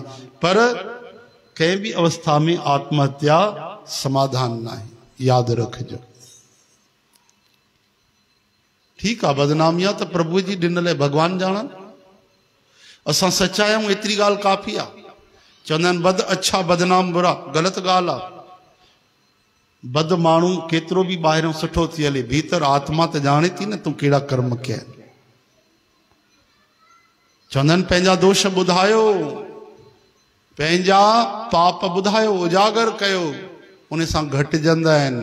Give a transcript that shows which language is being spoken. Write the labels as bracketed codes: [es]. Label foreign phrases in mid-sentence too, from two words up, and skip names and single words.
[sd] पर कंहिं भी अवस्था में आत्महत्या समाधान न आहे, याद रखिजो। ठीक है, बदनामी आहे त प्रभु जी ॾिनल आहे, भगवान ॼाणनि। असां सचा आहियूं एतिरी ॻाल्हि काफ़ी आहे। चवंदा आहिनि बद अच्छा बदनाम बुरा, ग़लति ॻाल्हि आहे। बद माण्हू केतिरो बि ॿाहिरों सुठो थी हले, भीतर आत्मा त ॼाणे थी न तूं कहिड़ा कर्म कया आहिनि। चवंदा आहिनि पंहिंजा दोष ॿुधायो, पंहिंजा पाप ॿुधायो, उजागर कयो, उन सां घटिजंदा आहिनि।